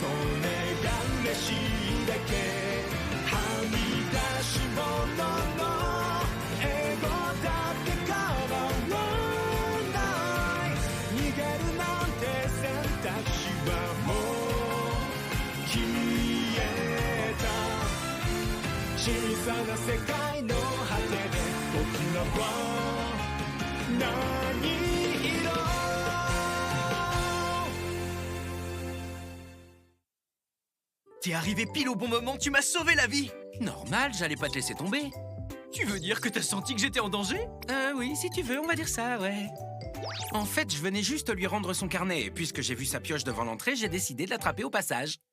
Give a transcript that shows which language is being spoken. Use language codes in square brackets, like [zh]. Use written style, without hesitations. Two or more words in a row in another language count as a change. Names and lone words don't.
[ja] れが嬉しいだけはみ出し物の英語だって変わらない逃げるなんて選択肢はもう消えた小さな世界の果てで僕らは何色 [fr] T'es arrivé pile au bon moment, tu m'as sauvé la vie. Normal, j'allais pas te laisser tomber. Tu veux dire que t'as senti que j'étais en danger? Oui, si tu veux, on va dire ça, ouais. En fait, je venais juste lui rendre son carnet, et puisque j'ai vu sa pioche devant l'entrée, j'ai décidé de l'attraper au passage.